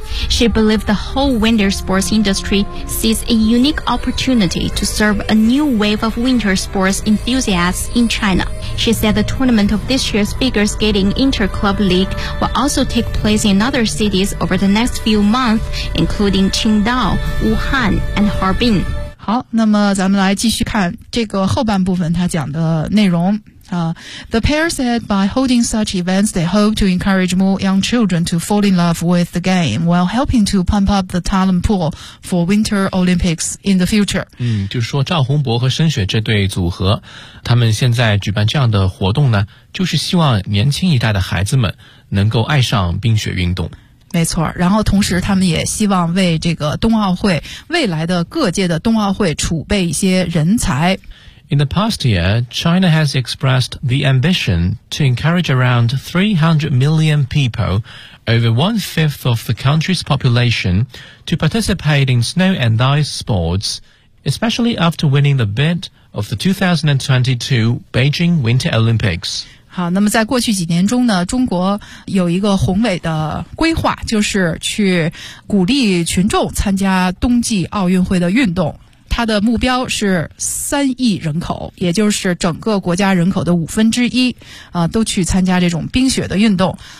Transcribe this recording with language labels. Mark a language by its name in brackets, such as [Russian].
[English] She believed the whole winter sports industry sees a unique opportunity to serve a new wave of winter sports enthusiasts in China. She said the tournament of this year's figure skating inter-club league will also take place in other cities over the next few months, including Qingdao, Wuhan, and Harbin. [Chinese] 好，那么咱们来继续看这个后半部分他讲的内容。 [English] The pair said by holding such events, they hope to encourage more young children to fall in love with the game while helping to pump up the talent pool for Winter Olympics in the future. [Chinese] 就是说赵宏博和申雪这对组合，他们现在举办这样的活动呢，就是希望年轻一代的孩子们能够爱上冰雪运动。没错，然后同时他们也希望为这个冬奥会，未来的各界的冬奥会储备一些人才。 [English] In the past year, China has expressed the ambition to encourage around 300 million people, over one-fifth of the country's population, to participate in snow and ice sports, especially after winning the bid of the 2022 Beijing Winter Olympics. [Chinese] 好，那么在过去几年中呢，中国有一个宏伟的规划，就是去鼓励群众参加冬季奥运会的运动。它的目标是三亿人口，也就是整个国家人口的五分之一，都去参加这种冰雪的运动。